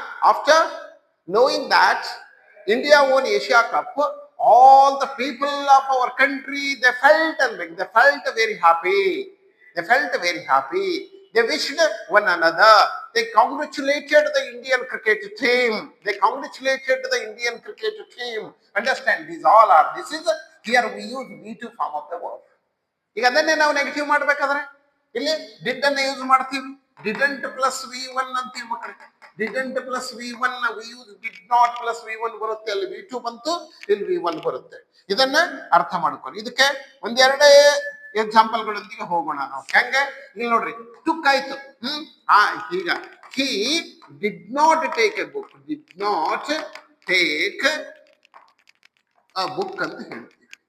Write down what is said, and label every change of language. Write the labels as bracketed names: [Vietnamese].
[English] After knowing that India won Asia Cup, all the people of our country, they felt very happy. They felt very happy. They wished one another. They congratulated the Indian cricket team. They congratulated the Indian cricket team. Understand? These all are. This is here we use V2 form of the verb. [Kannada] ಈಗ ಅದನ್ನೇ ನಾವು negative ಮಾಡ್ಬೇಕಾದ್ರೆ ಇಲ್ಲಿ did ಅನ್ನ use ಮಾಡ್ತೀವಿ. [English] didn't plus V1 [Kannada] ಅಂತೀವಿ ಮಕ್ಕಳಿಗೆ. [English] Didn't plus V1, we use did not plus V1 ಬರುತ್ತೆ. [Kannada] ಅಲ್ಲಿ V2 ಬಂತು, ಇಲ್ಲಿ V1 ಬರುತ್ತೆ. ಇದನ್ನ ಅರ್ಥ ಮಾಡ್ಕೊಳ್ಳಿ. ಇದಕ್ಕೆ ಒಂದೆರಡೇ ಎಕ್ಸಾಂಪಲ್ಗಳೊಂದಿಗೆ ಹೋಗೋಣ ನಾವು. ಹೆಂಗೆ? ಇಲ್ಲಿ ನೋಡ್ರಿ, ಟುಕ್ ಆಯ್ತು. ಈಗ [English] he did not take a book, did not take a book [Kannada] ಅಂತ ಹೇಳ್ತೀವಿ.